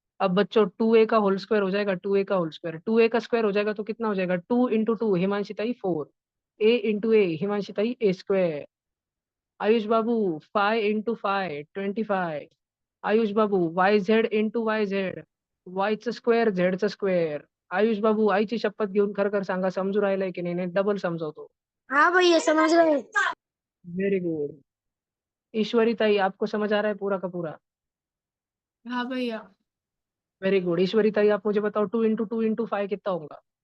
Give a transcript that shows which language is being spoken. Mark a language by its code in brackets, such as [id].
[hi] अब बच्चों 2a का होल स्क्वायर हो जाएगा, 2a का होल स्क्वायर, 2a का स्क्वायर हो जाएगा तो कितना हो जाएगा? 2 × 2 हिमांशिताई 4, a × a हिमांशिताई a²। [mr] Ayush Babu 5 × 5 25। Ayush Babu YZ × YZ, वायचं स्क्वेअर झेडचं स्क्वेअर। आयुष आईची शपथ घेऊन खर खर सांगा, समजू राहिलाय की नाही? डबल समजावतो। [hi] हाँ भैया समझ रहे हैं। [en] Very good. [hi] ईश्वरी ताई आपको समझ आ रहा है पूरा का पूरा? हाँ भैया। [en] Very good. [hi] ईश्वरी ताई आप मुझे बताओ, 2 × 2 × 5 कितना होगा?